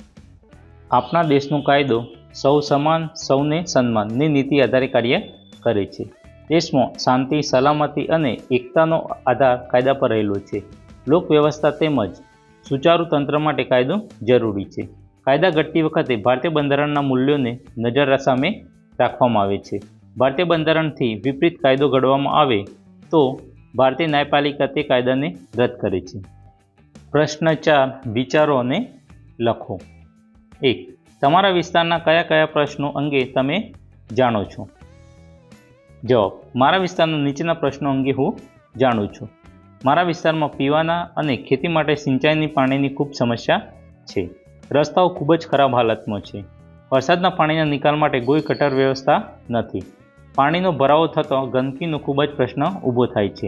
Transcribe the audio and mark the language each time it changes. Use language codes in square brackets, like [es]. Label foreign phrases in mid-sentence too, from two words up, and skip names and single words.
[gu] આપણા દેશનો કાયદો સૌ સમાન સૌને સન્માન ની નીતિ આધારે કાર્ય કરે છે। દેશમાં શાંતિ, સલામતી અને એકતાનો આધાર કાયદા પર રહેલો છે। લોક વ્યવસ્થા તેમજ સુચારૂ તંત્ર માટે કાયદો જરૂરી છે। કાયદા ઘડતી વખતે ભારતીય બંધારણના મૂલ્યોને નજર સામે રાખવામાં આવે છે। ભારતીય બંધારણ થી વિપરીત કાયદો ઘડવામાં આવે તો ભારતીય ન્યાયપાલિકા તે કાયદા ને રદ્દ કરે છે। પ્રશ્ન 4 વિચારો અને લખો। 1 તમારા વિસ્તારના કયા કયા પ્રશ્નો અંગે તમે જાણો છો। જવાબ મારા વિસ્તારના નીચેના પ્રશ્નો અંગે હું જાણું છું. મારા વિસ્તારમાં પીવાના અને ખેતી માટે સિંચાઈની પાણીની ખૂબ સમસ્યા છે. રસ્તાઓ ખૂબ જ ખરાબ હાલતમાં છે. વરસાદના પાણીના નિકાલ માટે કોઈ કટર વ્યવસ્થા નથી. પાણીનો ભરાવો થતો ગંદકીનો ખૂબ જ પ્રશ્ન ઊભો થાય છે.